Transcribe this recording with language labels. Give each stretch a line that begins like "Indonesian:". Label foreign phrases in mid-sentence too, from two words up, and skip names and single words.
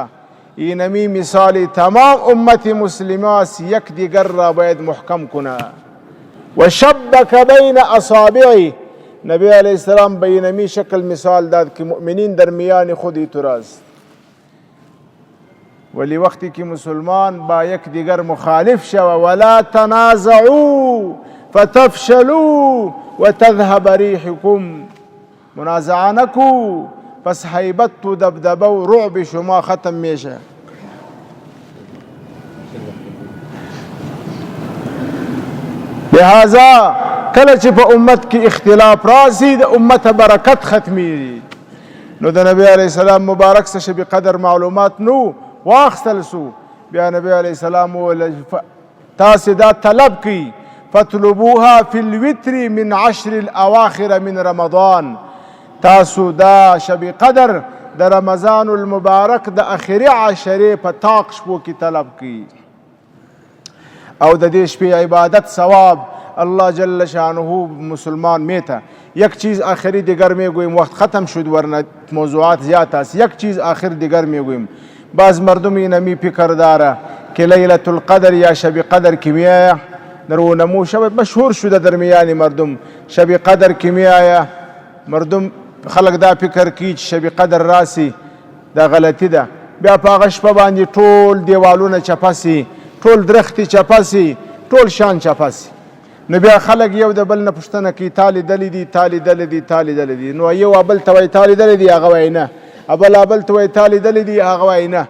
Persian: اینمی مثال تمام امت مسلمه است، یک دیگر را باید محکم کنه.
Arabic: و شبک بین اصابعی،
Persian: نبی علیه السلام به اینمی شکل مثال داد که مؤمنین در میان خودی تراست. ولی وقتی که مسلمان با یک دیگر مخالف شوه،
Arabic: ولا تنازعوا فتفشلوا وتذهب ریحکم،
Persian: منازعه نکو پس حیبت و دبدبه و رعب شما ختم میشه.
Pashto: لہذا کله چې په امت کې اختلاف راسي د امت برکت ختمي. نو د نبی علیه السلام مبارک څه شب قدر معلومات نو واخستل سو، بیا نبی علیه السلام تاسې دا طلب کی،
Arabic: فاطلبوها فی الوتر من 10 الاواخر من رمضان،
Pashto: تاسو دا شب قدر د رمضان المبارک د اخری عشره په طاق شپو کې طلب کی، او د دې شپې عبادت ثواب الله جل شانه مسلمان میته.
Persian: یک چیز آخری دیگر میگویم، وقت ختم شد ورنه موضوعات زیاد است. یک چیز آخر دیگر میگویم، بعض مردم اینمی فکر داره که لیلة القدر یا شب قدر که میایه، در اونمو شب مشهور شده در میان مردم شب قدر که میایه، مردم
Pashto: خلق دا فکر کی چې شب قدر راسی، دا غلطی ده. بیا په هغه شپه باندې ټول دیوالونه چپسی، ټول درختی چپسی، ټول شان چپسی. نو بیا خلک یو د بل نه پوښتنه کوي تا لیدلي دي تا لیدلي دي تا لیدلي دي، نو یو بل ته وایي تا لیدلي دي هغه وایي نه، بل ته وایي تا لیدلي دي هغه وایي نه.